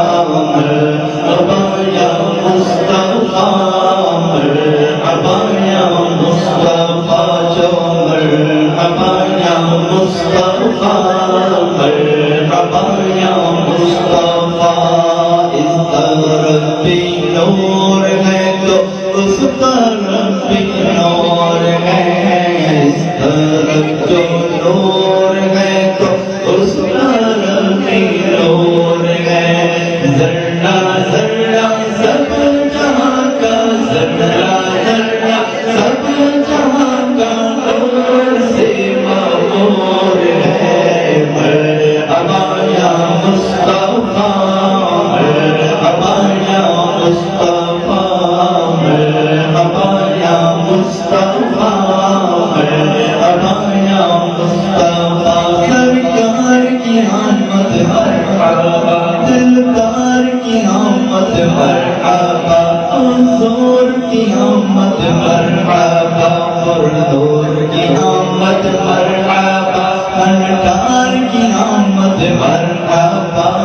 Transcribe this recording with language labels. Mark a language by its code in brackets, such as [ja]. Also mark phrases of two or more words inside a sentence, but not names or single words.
[ar] مرحبا یا مصطفیٰ مرحبا یا مصطفیٰ جو مرحبا یا مصطفیٰ مرحبا یا [ur] مصطفیٰ اس طرف بھی نور ہے تو اس طرف بھی نور ہے اس طرف جو نور ہے تو اس طرف بھی نور ہے ذرہ ذرہ سب جہاں کا ذرہ ذرہ سب جہاں کا نور سے معمور ہے [ar] مرحبا یا مصطفیٰ مرحبا یا مصطفیٰ مرحبا یا مصطفیٰ مرحبا یا مصطفیٰ [ur] سرکار کی آمد مرحبا دلدار کی آمد مرحبا حضور کی آمد مرحبا پرنور کی آمد مرحبا فنکار کی آمد مرحبا